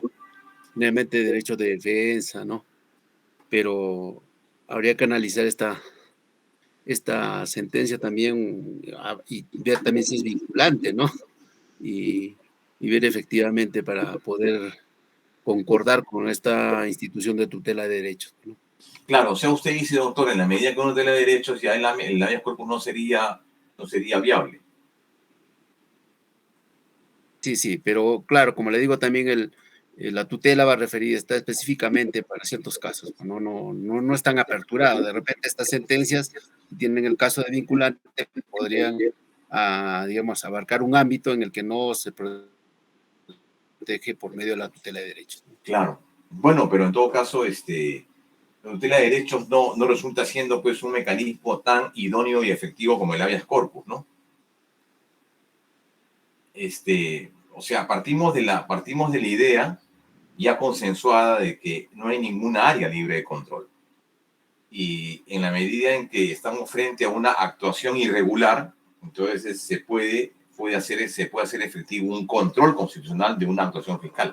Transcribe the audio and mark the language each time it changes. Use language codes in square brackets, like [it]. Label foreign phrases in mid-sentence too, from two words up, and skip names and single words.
[es] Generalmente derecho de defensa, ¿no? Pero habría que analizar esta sentencia también y ver también si es vinculante, ¿no? Y ver efectivamente para poder concordar con esta institución de tutela de derechos, ¿no? Claro, o sea, usted dice, doctor, en la medida que uno tutela de derechos, ya el [la] habeas corpus [es] no sería viable. Sí, pero claro, como le digo también, la tutela va referida, está específicamente para ciertos casos, no es tan aperturado. De repente estas sentencias, si tienen el caso de vinculante, podrían, digamos, abarcar un ámbito en el que no se protege por medio de la tutela de derechos. Claro. Bueno, pero en todo caso, la tutela de derechos no resulta siendo pues un mecanismo tan idóneo y efectivo como el [la] habeas corpus, [es] ¿no? O sea, partimos de la idea ya consensuada de que no hay ninguna área libre de control. Y en la medida en que estamos frente a una actuación irregular, entonces se puede hacer efectivo un control constitucional de una actuación fiscal.